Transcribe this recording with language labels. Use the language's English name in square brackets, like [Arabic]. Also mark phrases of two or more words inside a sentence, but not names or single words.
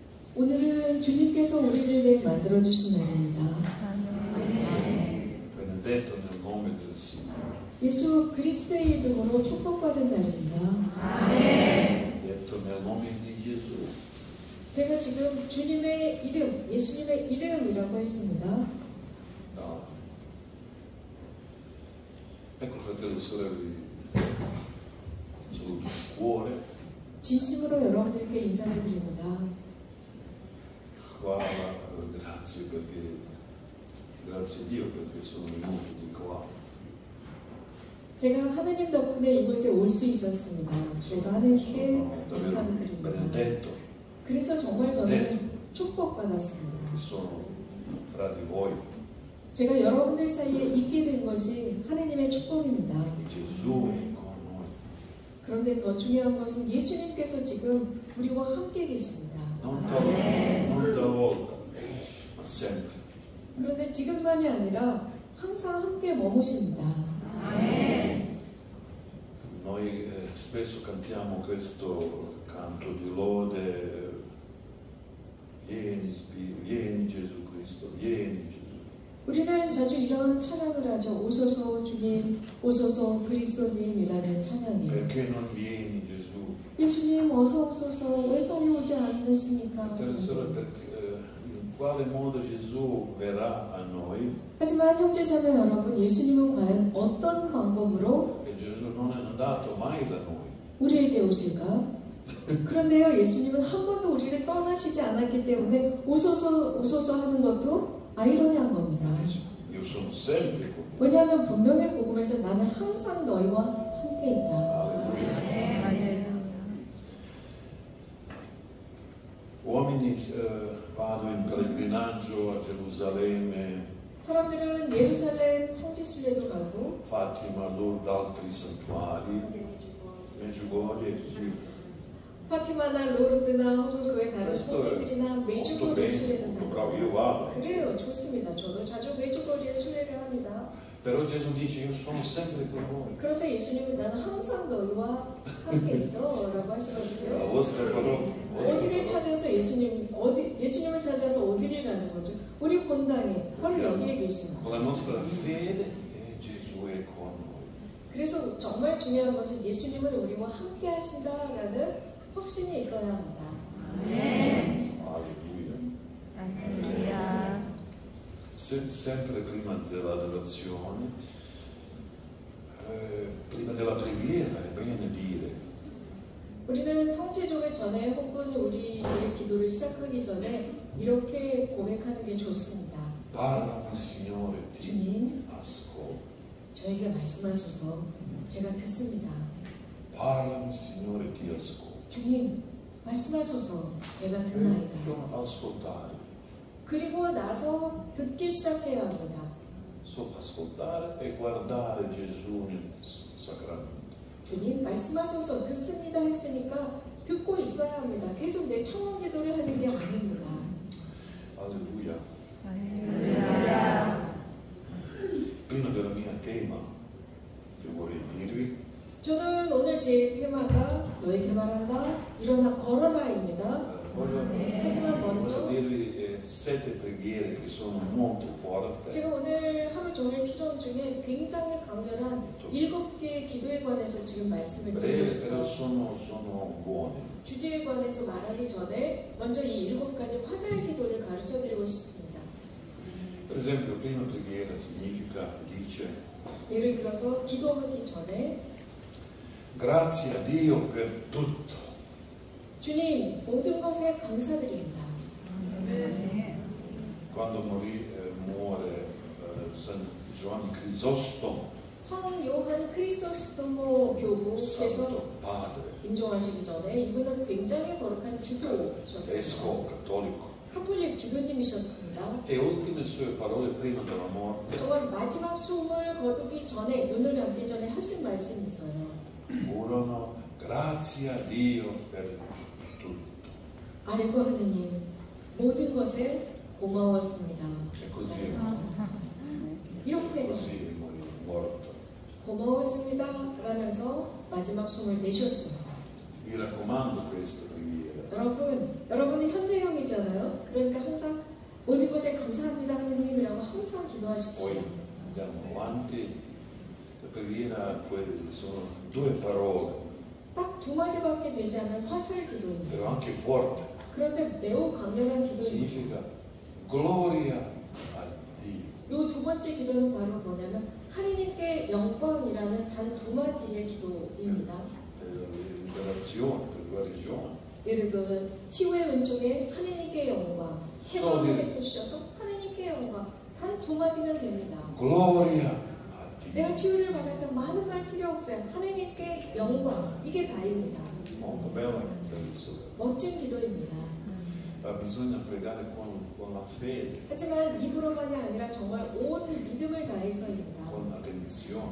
[Korean] 오늘은 주님께서 우리를 위해 만들어 주신 날입니다. [Italian] Benedetto nel nome del Signore. [Korean] 예수 그리스도의 이름으로 축복받은 날입니다. [Italian] Detto nel nome di Gesù. [Korean] 제가 지금 주님의 이름, 예수님의 이름이라고 했습니다. [Italian] Ecco, fratelli e sorelle, saluto di cuore. [Korean] 진심으로 여러분들께 인사를 드립니다. [Italian] Grazie perché, grazie a Dio perché sono venuto di qua. [Korean] 제가 하나님 덕분에 이곳에 올 수 있었습니다. 그래서 하나님께 인사를 드립니다. [Italian] Benedetto. [Korean] 그래서 정말 저는 축복받았습니다. [Italian] Sono fra di voi. [Korean] 제가 여러분들 사이에 있게 된 것이 하나님의 축복입니다. [Italian] Gesù è con noi. [Korean] 그런데 더 중요한 것은 예수님께서 지금 우리와 함께 계십니다. [Italian] Non talvolta, ma sempre. [Korean] 그런데 지금만이 아니라 항상 함께 머무십니다. [Italian] Noi spesso cantiamo questo canto di lode, vieni Gesù Cristo, vieni Gesù. [Korean] 우리는 자주 이런 찬양을 하죠. 오소서 주님, 오소서 그리스도님이라는 찬양이에요. [Italian] Perché non vieni Gesù? [Korean] 예수님 어서 오소서 왜 빨리 오지 않으십니까? [Italian] In quale modo Gesù verrà a noi? [Korean] 하지만 형제자매 여러분, 예수님은 과연 어떤 방법으로 [Italian] E Gesù non è andato mai da noi. [Korean] 우리에게 오실까? 그런데요, 예수님은 한 번도 우리를 떠나시지 않았기 때문에 오소서 오소서 하는 것도 아이러니한 겁니다. [Italian] Io sono sempre con te. [Korean] 왜냐하면 분명히 복음에서 나는 항상 너희와 함께 있다. [Italian] Uomini, vado in pellegrinaggio a Gerusalemme, [Korean] 사람들은 예루살렘 성지순례도 가고 [Italian] Fatima, Lourdes, altri santuari, Medjugorje, sì. [Korean] 파티마나 로르드나 혹은 그외 다른 성지들이나 메주거리에 순례도 [Italian] Bravo, [Korean] 가고 [Italian] io vado. [Korean] 그래요, 좋습니다. 저도 자주 메주거리에 순례를 합니다. [Italian] Però Gesù dice, io sono sempre con voi. [Korean] 그런데 예수님은 나는 항상 너희와 함께 있어 라고 [Italian] La [Korean] 하시거든요. [Italian] vostra parola. [Korean] 어디를 찾아서 예수님을 찾아서 어디를 가는 거죠? 우리 본당에 바로 여기에 계십니다. [Italian] Con la nostra fede Gesù è con noi. [Korean] 그래서 정말 중요한 것은 예수님은 우리와 함께 하신다라는 확신이 있어야 합니다. [Italian] Alleluia. Sempre prima dell'adorazione, prima della preghiera, è bene dire. [Korean] 우리는 성지조회 전에 혹은 우리 기도를 시작하기 전에 이렇게 고백하는 게 좋습니다. [Italian] Parlami, Signore, ti [Korean] 주님, [Italian] ascolto. [Korean] 저에게 말씀하셔서 제가 듣습니다. [Italian] Parlami, Signore, ti ascolto. [Korean] 주님, 말씀하셔서 제가 듣나이다. [Italian] Sono ascoltare. [Korean] 그리고 나서 듣기 시작해야 합니다. [Italian] So ascoltare e guardare Gesù nel sacramento. [Korean] 주님, 말씀하셔서 듣습니다 했으니까 듣고 있어야 합니다. 계속 내 청원 기도를 하는 게 아닙니다. [Italian] Alleluia. [Korean] 할렐루야. [Italian] Prima della mia tema, io vorrei dirvi, [Korean] 저는 오늘 제 테마가 너에게 말한다, 일어나 걸어라입니다. 하지만 먼저 [Italian] voglio dirvi 7 preghiere che sono molto forti. [Korean] 제가 오늘 하루 종일 피전 중에 굉장히 강렬한 7개의 기도에 관해서 지금 말씀을 드리고 [Italian] Breve, [Korean] 있습니다. [Italian] però sono buone. [Korean] 주제에 관해서 말하기 전에 먼저 이 7가지 화살 기도를 가르쳐 드리고 싶습니다. [Italian] Per esempio, prima preghiera significa, dice, [Korean] 예를 들어서 기도하기 전에 [Italian] grazie a Dio per tutto. [Korean] 주님, 모든 것에 감사드립니다. [Italian] Quando muore San Giovanni Crisostomo, [Korean] 성 요한 크리소스토모 교부께서 [Italian] Santo Padre, [Korean] 임종하시기 전에 이분은 굉장히 거룩한 주교셨습니다. [Italian] vescovo cattolico, [Korean] 카톨릭 주교님이셨습니다. [Italian] e ultime sue parole prima della morte, [Korean] 정말 마지막 숨을 거두기 전에, 눈을 감기 전에 하신 말씀이 있어요. [Italian] furono grazie a Dio per tutto. [Korean] 아이고 하느님, 모든 것에 고마웠습니다. [Italian] E così [Korean] 이렇게 [Italian] è morto. [Korean] 고마웠습니다 라면서 마지막 숨을 내쉬었습니다. [Italian] Mi raccomando questa preghiera. [Korean] 여러분은 현재형이지 기도이잖아요. 그러니까 항상 모든 것에 감사합니다 하느님이라고 항상 [Italian] Poi [Korean] 기도하십시오. [Italian] andiamo avanti, la preghiera sono due parole, [Korean] 딱 두 마디밖에 되지 않은 화살 기도입니다. [Italian] però anche forte. [Korean] 그런데 매우 강렬한 기도입니다. [Italian] Significa gloria a Dio. [Korean] 이 두 번째 기도는 바로 뭐냐면 하느님께 영광이라는 단 두 마디의 기도입니다. [Italian] Per liberazione, per guarigione. [Korean] 예를 들어 치유의 은총에 하느님께 영광, 해방을 해주셔서 하느님께 영광, 단 두 마디면 됩니다. [Italian] Gloria a Dio. [Korean] 내가 치유를 받았다 많은 말 필요 없어요. 하느님께 영광, 이게 다입니다. [Italian] Molto bella tradizione. [Korean] 멋진 기도입니다. [Italian] Ma bisogna pregare con la fede, [Korean] 하지만 입으로만이 아니라 정말 온 믿음을 다해서입니다. [Italian] con attenzione.